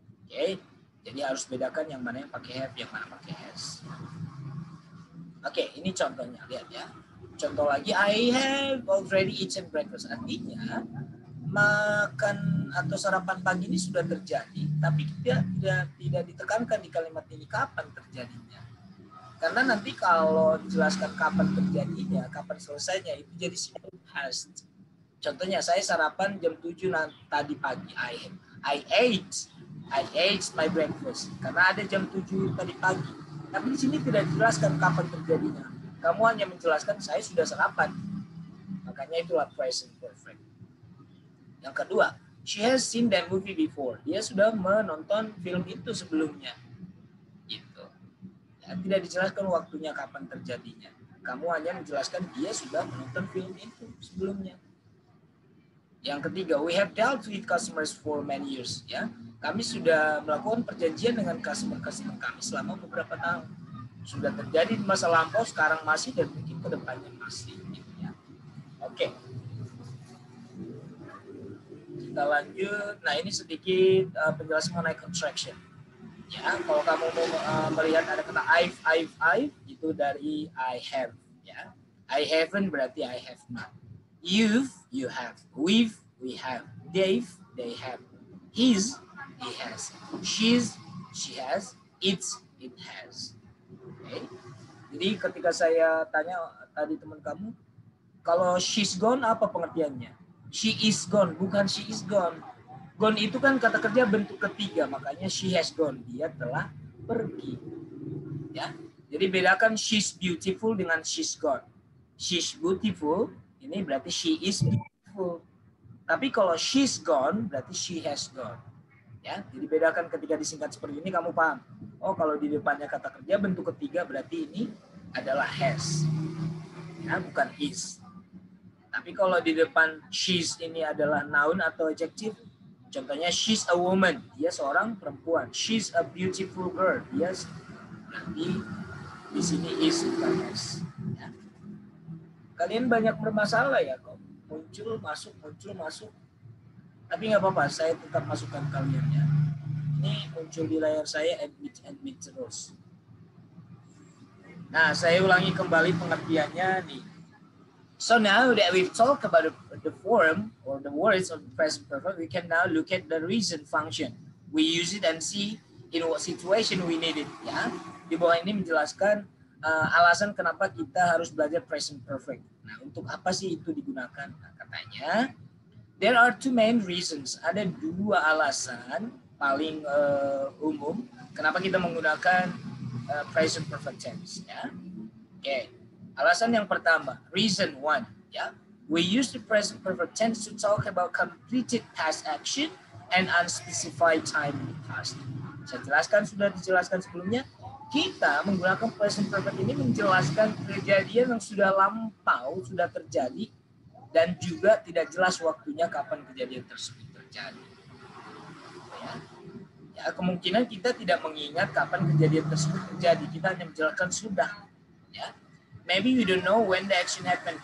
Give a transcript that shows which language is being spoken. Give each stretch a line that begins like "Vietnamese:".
Indonesian: Oke, jadi harus bedakan yang mana yang pakai have, yang mana pakai has. Oke, ini contohnya, lihat ya. Contoh lagi,
English: I have already eaten breakfast.
Indonesian: Artinya, makan atau sarapan pagi ini sudah terjadi, tapi tidak ditekankan di kalimat ini kapan terjadinya. Karena nanti kalau dijelaskan kapan terjadinya, kapan selesainya, itu jadi simple past. Contohnya saya sarapan jam 7 tadi pagi.
English: I ate my breakfast.
Indonesian: Karena ada jam 7 tadi pagi. Tapi di sini tidak dijelaskan kapan terjadinya. Kamu hanya menjelaskan saya sudah sarapan. Makanya itulah present perfect. Yang kedua,
English: she has seen that movie before.
Indonesian: Dia sudah menonton film itu sebelumnya. Gitu. Ya, tidak dijelaskan waktunya kapan terjadinya. Kamu hanya menjelaskan dia sudah menonton film itu sebelumnya. Yang ketiga,
English: we have dealt with customers for many years.
Indonesian: Ya, kami sudah melakukan perjanjian dengan customer kami selama beberapa tahun. Sudah terjadi di masa lampau, sekarang masih, dan mungkin ke depannya masih. Gitu ya. Oke. Kita lanjut. Nah, ini sedikit penjelasan mengenai contraction. Ya, kalau kamu mau melihat ada kata I've itu dari I have.
English: Ya, I haven't
Indonesian: berarti
English: I have not. You've, you have. We've, we have. They've, they have. He's, he has. She's, she has. It's, it has. Okay.
Indonesian: Jadi ketika saya tanya tadi teman kamu, kalau she's gone apa pengertiannya?
English: She is gone,
Indonesian: bukan
English: she is gone.
Indonesian: Gone itu kan kata kerja bentuk ketiga, makanya
English: she has gone.
Indonesian: Dia telah pergi. Ya. Jadi bedakan
English: she's beautiful
Indonesian: dengan
English: she's gone. She's beautiful,
Indonesian: ini berarti
English: she is beautiful.
Indonesian: Tapi kalau
English: she's gone,
Indonesian: berarti
English: she has gone.
Indonesian: Ya, jadi bedakan ketika disingkat seperti ini, kamu paham. Oh, kalau di depannya kata kerja bentuk ketiga, berarti ini adalah has. Ya, bukan is. Tapi kalau di depan she's ini adalah noun atau adjective, contohnya
English: she's a woman,
Indonesian: dia seorang perempuan.
English: She's a beautiful girl,
Indonesian: dia berarti di sini is bukan has. Ya. Kalian banyak bermasalah ya kok. Muncul masuk. Tapi nggak apa-apa, saya tetap masukkan kalian ya. Ini muncul di layar saya admit terus. Nah, saya ulangi kembali pengertiannya nih.
English: So now that we've talked about the form or the words of the present perfect, we can now look at the reason function. We use it and see in what situation we need it.
Indonesian: Ya, di bawah ini menjelaskan alasan kenapa kita harus belajar present perfect. Nah, untuk apa sih itu digunakan? Nah, katanya,
English: there are two main reasons.
Indonesian: Ada dua alasan paling umum kenapa kita menggunakan present perfect tense. Ya, oke. Alasan yang pertama,
English: reason one,
Indonesian: ya.
English: We use the present perfect tense to talk about completed past action and unspecified time in the past.
Indonesian: Saya jelaskan, sudah dijelaskan sebelumnya. Kita menggunakan present perfect ini menjelaskan kejadian yang sudah lampau, sudah terjadi, dan juga tidak jelas waktunya kapan kejadian tersebut terjadi. Ya, kemungkinan kita tidak mengingat kapan kejadian tersebut terjadi. Kita hanya menjelaskan sudah. Ya.
English: Maybe we don't know when the action happened.